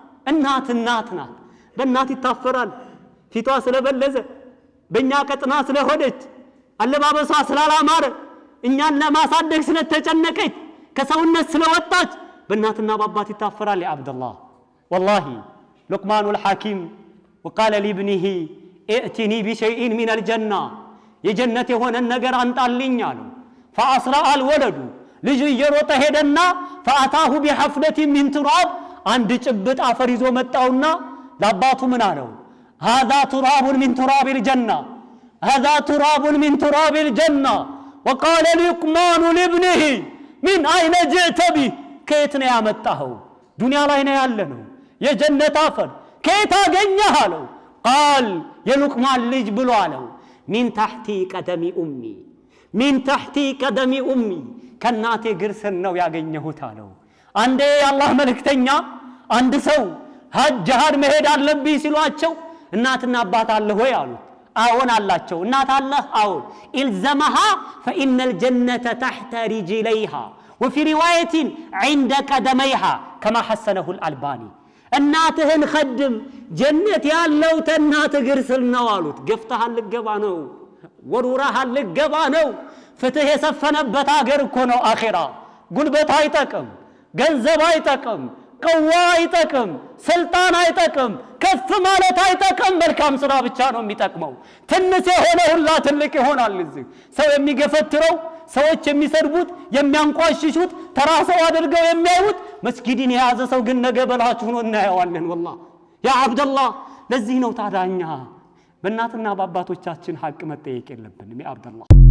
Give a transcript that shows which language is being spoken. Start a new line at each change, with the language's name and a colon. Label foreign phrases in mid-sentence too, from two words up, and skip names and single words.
Amharic: ናት። በእናት ይታፈራል። ፊቷ ስለበለዘ በእኛ ቀጥና ስለሆነች አለባበሷ ስላላማረ እኛን ለማሳደግ ስለተጨነቀች ከሰውነት ስለወጣች በእናትና በአባት ይታፈራል።
Arabic: يا عبد الله والله لقمان الحكيم وقال لابنه ائتني بشيء من الجنة
Amharic: የጀነት የሆነ ነገር አንጣልኝ አለው።
Arabic: فأسرع الولد
Amharic: ልጁ እየሮጠ ሄደና
Arabic: فأتاه بحفنة من تراب
Amharic: አንድ ጭብጥ አፈር ይዞ መጣውና ለአባቱ ምን አለው?
Arabic: هذا تراب من تراب الجنة هذا تراب من تراب الجنة وقال لقمان لابنه من أين جئت به
Amharic: ከየት ነው ያመጣኸው? ዱንያ ላይ ነው ያለነው የጀነት አፈር ከየት አገኘህ አለው። قال የሉቅማን ልጅ ብሎ አለው
Arabic: من تحت قدم أمي من تحت قدم أمي
Amharic: ከናቴ እግር ስር ነው ያገኘሁት አለው። አንዴ የአላህ መልእክተኛ አንድ ሰው ጂሃድ መሄድ አለብኝ ሲሏቸው እናትና አባት አለህ ወይ አሉት። አዎን አላቸው። እናት አለህ?
Arabic: አዎን። إلزمها فإن الجنة تحت رجليها وفي رواية عند قدميها كما حسنه الألباني
Amharic: እናትህን خدم ጀነት ያለው ተናት እግር ስር ነው አሉት። ገፍተሃል ልገባ ነው ወሩራሃል ልገባ ነው። ፍትህ የሰፈነበት አገር እኮ ነው አኺራ። ጉልበት አይጠቅም፣ ገንዘብ አይጠቅም፣ ቀዋ አይጠቅም፣ ስልጣን አይጠቅም፣ ከፍ ማለት አይጠቅም። መልካም ስራ ብቻ ነው የሚጠቅመው። ትንሽ የሆነ ሁላ ትልቅ ይሆናል። እዚህ ሰው የሚገፈትረው ሰዎች የሚሰድቡት የሚያንቋሽሹት ተራ ሰው አድርገው የሚያዩት መስጊድን የያዘ ሰው ግን ነገ በላች ሆኖ እናየዋለን።
Arabic: والله يا عبد الله
Amharic: ለዚህ ነው ታዳኛ በእናትና በአባቶቻችን ሐቅ መጠየቅ የለብንም።
Arabic: يا عبد الله